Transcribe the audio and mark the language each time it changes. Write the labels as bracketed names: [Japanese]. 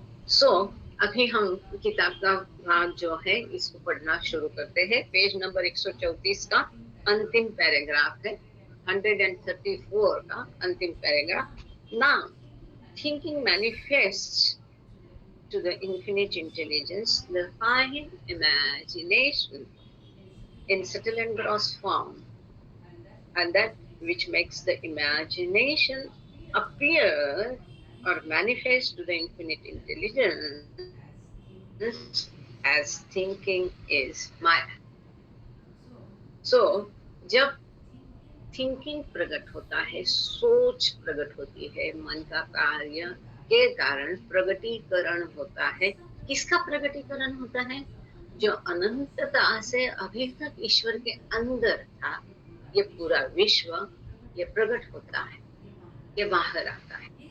[Hindi] सो अभी हम किताब का भाग जो है इसको पढ़ना शुरू करते हैं। पेज नंबर 134 का अंतिम पैराग्राफ है, 134 का अंतिम paragraph. [English] Now thinking manifests to the infinite intelligence the fine imagination in subtle and gross form, and that which makes the imagination appear or manifest to the infinite intelligence as thinking is Maya. [Hindi] So, जब thinking प्रकट होता है, सोच प्रकट होती है, मन का कार्य के कारण प्रगटीकरण होता है। किसका प्रगटीकरण होता है? जो अनंतता से अभी तक ईश्वर के अंदर था, ये पूरा विश्व ये प्रकट होता है, ये बाहर आता है।